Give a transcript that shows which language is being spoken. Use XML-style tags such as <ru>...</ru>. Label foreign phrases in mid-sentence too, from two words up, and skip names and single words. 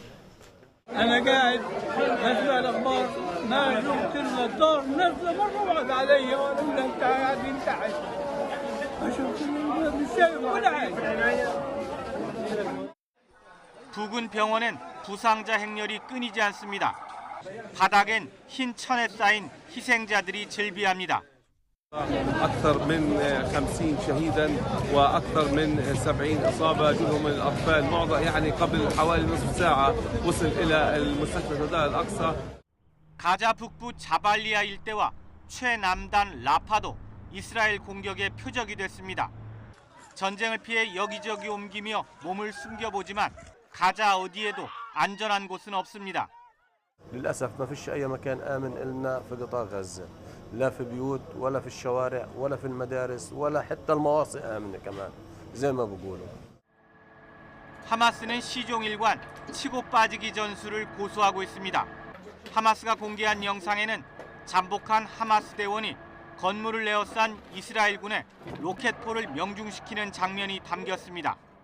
<ko>부근 병원엔 부상자 행렬이 끊이지 않습니다. 바닥엔 흰 천에 쌓인 희생자들이 즐비합니다.</ko> <ar>أكثر من 50 شهيدا وأكثر من 70 إصابة منهم الأطفال معظم يعني قبل حوالي نصف ساعة وصل إلى المستشفى الهدى الأقصى.</ar> <ko>가자 북부 자발리아 일대와 최남단 라파도 이스라엘 공격의 표적이 됐습니다. 전쟁을 피해 여기저기 옮기며 몸을 숨겨보지만 가자 어디에도 안전한 곳은 없습니다.</ko> <ar>للأسف ما فيش أي مكان آمن إلنا في قطاع غزة لا في بيوت ولا في الشوارع ولا في المدارس ولا حتى المواصي آمنة كمان زي ما بقولوا.</ar> <ko>하마스는 시종일관 치고 빠지기 전술을 고수하고 있습니다. 하마스가 공개한 영상에는 잠복한 하마스 대원이 건물을 에워싼 이스라엘군의 로켓포를 명중시키는 장면이 담겼습니다.</ko>